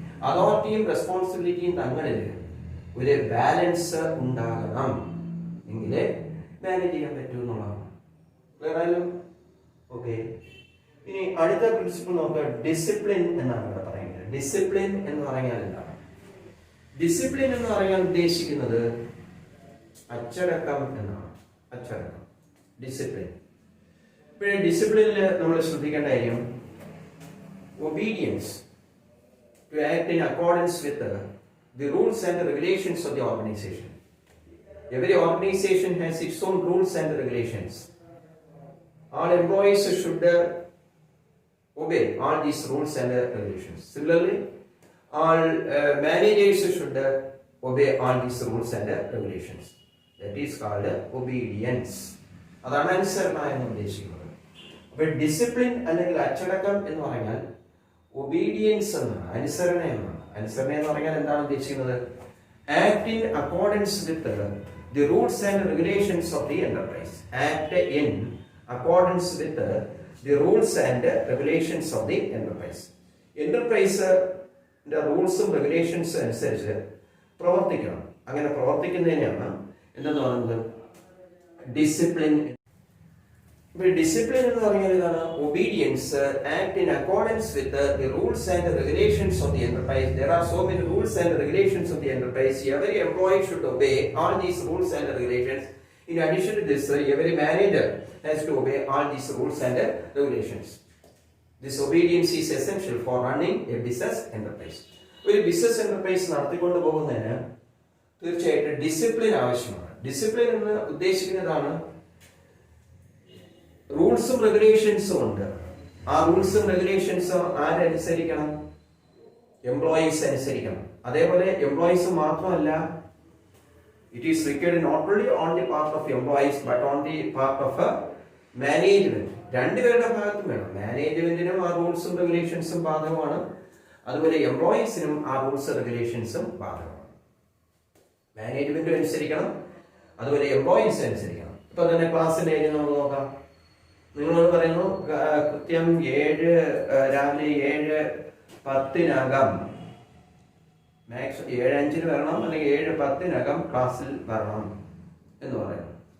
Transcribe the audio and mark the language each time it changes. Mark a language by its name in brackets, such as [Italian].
[Malayalam] അതോറിറ്റിയും റെസ്പോൺസിബിലിറ്റിയും തങ്ങളിൽ ഒരു ബാലൻസ് ഉണ്ടാകണം, എങ്കിലേ മാനേജ് ചെയ്യാൻ പറ്റൂ എന്നുള്ളതാണ്. ക്ലിയർ ആയാലും? ഓക്കെ. ഇനി അടുത്ത പ്രിൻസിപ്പിൾ നോക്കുക, ഡിസിപ്ലിൻ എന്നാണ് ഇവിടെ പറയുന്നത്. ഡിസിപ്ലിൻ എന്ന് പറഞ്ഞാൽ എന്താണ്? ഡിസിപ്ലിൻ എന്ന് പറയാൻ ഉദ്ദേശിക്കുന്നത് അച്ചടക്കം എന്നാണ്. അച്ചടക്കം, ഡിസിപ്ലിൻ. [English] ഇപ്പോഴേ ഡിസിപ്ലിനിൽ നമ്മൾ ശ്രദ്ധിക്കേണ്ട കാര്യം, obedience to act in accordance with the rules and the regulations of the organization. Every organization has its own rules and regulations. All employees should obey all these rules and regulations. Similarly, all managers should obey all these rules and regulations. That is called obedience. [Malayalam] അതാണ് അനുസരണ എന്ന് ഉദ്ദേശിക്കുന്നത്. അപ്പോൾ discipline അല്ലെങ്കിൽ അച്ചടക്കം എന്ന് പറഞ്ഞാൽ obedience എന്നാണ്, അനുസരണ എന്നാണ്. അനുസരണ എന്ന് പറഞ്ഞാൽ എന്താണ് ഉദ്ദേശിക്കുന്നത്? Act in accordance with the rules and regulations of the enterprise. Act in accordance with the rules and regulations of the enterprise. എന്റർപ്രൈസിന്റെ റൂൾസും റെഗുലേഷൻസും അനുസരിച്ച് പ്രവർത്തിക്കണം. അങ്ങനെ പ്രവർത്തിക്കുന്നതിനാണ് എന്തെന്ന് പറയുന്നത്? ഡിസിപ്ലിൻ. ഡിസിപ്ലിൻ എന്ന് പറഞ്ഞാൽ ഇതാണ് obedience, act in accordance with the rules and regulations of the enterprise. There are so many rules and regulations of the enterprise. Every employee should obey all these rules and regulations. In addition to this, every manager has to obey all these rules and regulations. This obedience is essential for running a business enterprise. ഒരു business enterprise നടത്തിക്കൊണ്ട് പോകുന്നതിന് തീർച്ചയായിട്ടും discipline ആവശ്യമാണ്. Discipline എന്ന് ഉദ്ദേശിക്കുന്നതാണ് റൂൾസും റെഗുലേഷൻസും ഉണ്ട്. ആ റൂൾസും റെഗുലേഷൻസും ആരനുസരിക്കണം? Employees അനുസരിക്കണം. അതേപോലെ എംപ്ലോയീസ് മാത്രമല്ല, [English] it is required not only on the part of employees but on the part of a management. [Malayalam] രണ്ടുപേരുടെ ഭാഗത്തും വേണം. മാനേജ്മെന്റിനും ആ റൂൾസും റെഗുലേഷൻസും ബാധകമാണ്, അതുപോലെ എംപ്ലോയീസിനും ആ റൂൾസ് റെഗുലേഷൻസും ബാധകമാണ്. മാനേജ്മെന്റും അനുസരിക്കണം, അതുപോലെ എംപ്ലോയീസ് അനുസരിക്കണം. ഇപ്പൊ തന്നെ ക്ലാസ്സിന്റെ ഏരിയ നമുക്ക് നോക്കാം. നിങ്ങളോട് പറയുന്നു കൃത്യം രാവിലെ 7:10 മാക്സ് 7:05 വരണം, അല്ലെങ്കിൽ 7:10 ക്ലാസ്സിൽ വരണം എന്ന് പറയുന്നു.